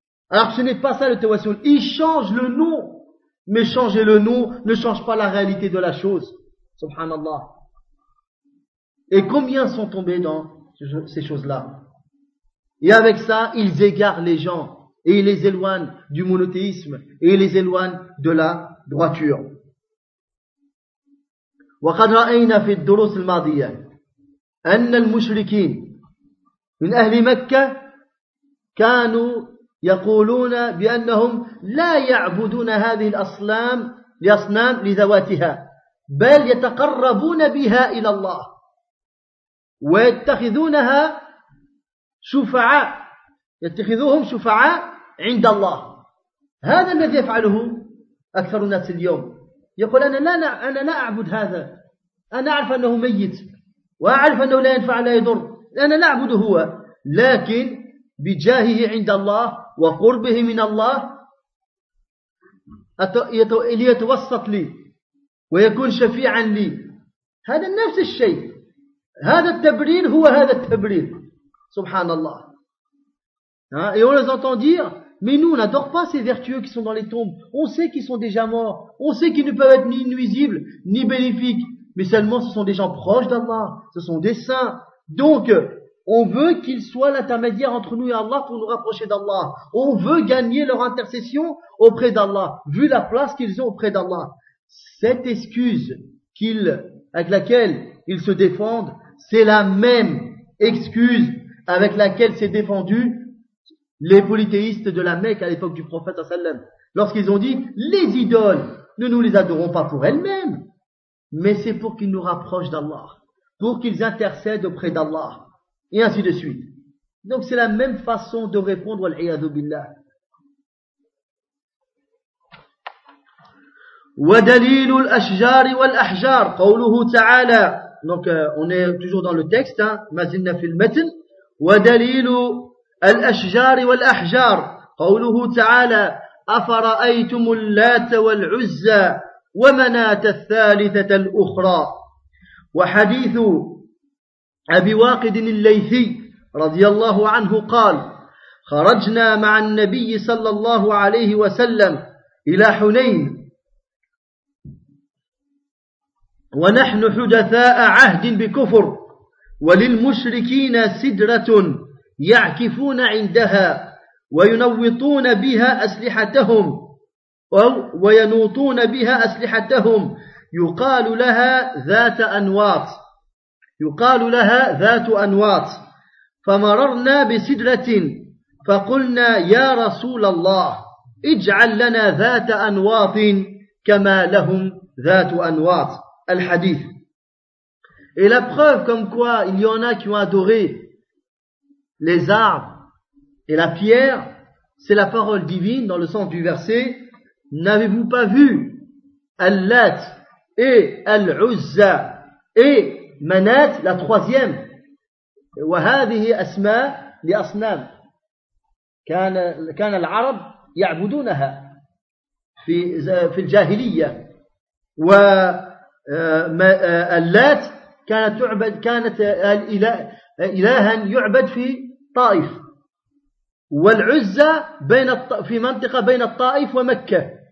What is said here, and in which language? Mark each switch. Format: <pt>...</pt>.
<fr>Alors que ce n'est pas ça le tawassul. Ils changent le nom, mais changer le nom ne change pas la réalité de la chose. Subhanallah. Et combien sont tombés dans ces choses-là? Et avec ça, ils égarent les gens et ils les éloignent du monothéisme et ils les éloignent de la droiture.</fr> <ar>وقد رأينا في الدروس الماضية أن المشركين من أهل مكة كانوا يقولون بأنهم لا يعبدون هذه الأصنام لأصنام لذواتها بل يتقربون بها إلى الله ويتخذونها شفعاء يتخذوهم شفعاء عند الله. هذا الذي يفعله أكثر الناس اليوم. يقول أنا لا أعبد هذا, أنا أعرف أنه ميت وأعرف أنه لا ينفع لا يضر, أنا لا أعبده هو, لكن بجاهه عند الله وقربه من الله ليتوسط لي ويكون شفيعا لي. هذا نفس الشيء, هذا التبرير هو هذا التبرير سبحان الله.</ar> <fr>Et on les entend dire, mais nous on n'adore pas ces vertueux qui sont dans les tombes, on sait qu'ils sont déjà morts, on sait qu'ils ne peuvent être ni nuisibles ni bénéfiques, mais seulement ce sont des gens proches d'Allah, ce sont des saints. Donc, on veut qu'ils soient l'intermédiaire entre nous et Allah pour nous rapprocher d'Allah. On veut gagner leur intercession auprès d'Allah, vu la place qu'ils ont auprès d'Allah. Cette excuse avec laquelle ils se défendent, c'est la même excuse avec laquelle s'est défendu les polythéistes de la Mecque à l'époque du prophète sallam, lorsqu'ils ont dit les idoles, ne nous les adorons pas pour elles-mêmes, mais c'est pour qu'ils nous rapprochent d'Allah, pour qu'ils intercèdent auprès d'Allah, et ainsi de suite. Donc c'est la même façon de répondre à l'iyadu billah.</fr> <ar>ودليل الأشجار والأحجار قوله تعالى.</ar> <fr>Donc on est toujours dans le texte, hein,</fr> <ar>ما زلنا في المتن. ودليل الأشجار والأحجار قوله تعالى أفرأيتم اللات والعزى ومناة الثالثة الأخرى. وحديث أبي واقد الليثي رضي الله عنه قال خرجنا مع النبي صلى الله عليه وسلم إلى حنين ونحن حدثاء عهد بكفر وللمشركين سدرة يعكفون عندها وينوطون بها أسلحتهم أو وينوطون بها أسلحتهم يقال لها ذات أنواط يقال لها ذات أنواط فمررنا بسدرة فقلنا يا رسول الله اجعل لنا ذات أنواط كما لهم ذات أنواط. Al-Hadith.</ar> <fr>Et la preuve comme quoi il y en a qui ont adoré les arbres et la pierre, c'est la parole divine dans le sens du verset. N'avez-vous pas vu Al-Lat et Al-Uzza et Manat, la troisième?</fr> <ar>وَهَذِهِ أَسْمَى لِأَصْنَامِ كَانَ الْعَرَبْ يَعْبُدُونَهَا فِي الْجَاهِلِيَّةِ اللات كانت تعبد كانت إلها يعبد في طائف والعزة بين في منطقة بين الطائف ومكة</ar>